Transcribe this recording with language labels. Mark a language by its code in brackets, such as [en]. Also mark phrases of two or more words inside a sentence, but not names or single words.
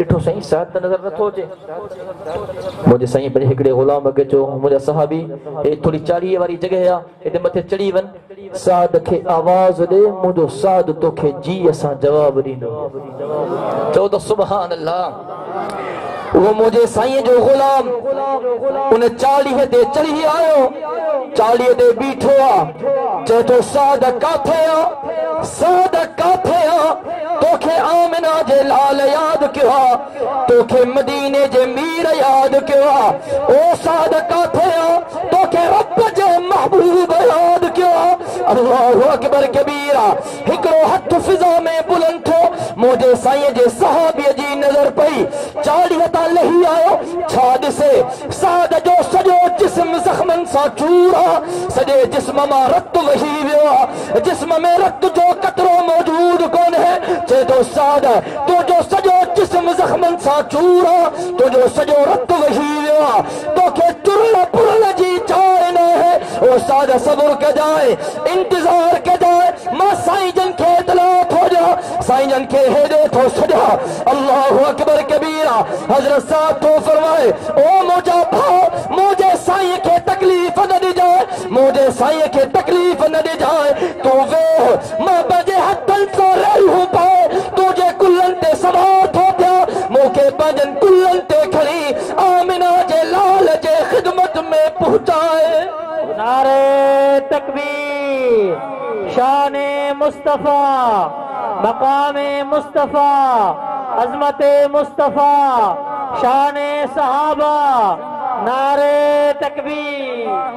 [sd] ॾिठो साईं साद त नज़र नथो अचे मुंहिंजे साईं पंहिंजे हिकिड़े ग़ुलाम खे चयो मुंहिंजा सहाबी हे थोरी चाढ़ीअ वारी जॻह आहे हिते मथे चढ़ी वञ साद खे आवाज़ ॾे मुंहिंजो साद तोखे जी असां जवाब ॾींदो चओ त [ar] سبحان الله [sd] वो मुझे साईं जो गुलाम उन चालीह ते चढ़ी आयो चालीह ते बीठो आ चए तो साद काथे आ साद काथे आ तोखे आमिना जे लाल याद कयो आ तोखे मदीने जे मीर याद कयो आ ओ साद काथे आ तोखे रब जे महबूब याद कयो आ [ar] الله أكبر كبيرا [sd] हिकड़ो हथ फिजा में बुलंद थो मुझे साईं जे सहाबीअ जी नजर पई चालीह तां लही आयो छा ॾिसे साद जो सॼो जिस्म ज़ख्मन सां चूर आ सॼे जिस्म मां रत वही वियो आ जिस्म में रत जो कतरो मौजूद कोन्हे चए तो साद तुंहिंजो सॼो जिस्म ज़ख्मन सां चूर आ तुंहिंजो सॼो रत वही वियो आ तोखे चुरण पुरण जी चाह न आहे ओ साद सब्र कजाए इंतज़ार कजाए मां साईं जन खे इतला थो ॾियां साईं जन खे हेॾे थो छॾियां [ar] الله أكبر كبيرا [sd] हज़रत साहब तो फरमाए ओ मुझा भाउ मुझे साईं के तकलीफ न ॾिजाए मुझे साईं के तकलीफ न ॾिजाए तू वेह मां पंहिंजे हथनि सां रहियूं पाए तुंहिंजे कुल्हनि ते सवार थो थिया मूंखे पंहिंजनि कुल्हनि ते खणी आमिना जे लाल जे ख़िदमत में पहुचाए [ur] نعرۂ تکبیر شانِ مصطفیٰ مقامِ مصطفیٰ عظمتِ مصطفیٰ شانِ صحابہ نعرۂ تکبیر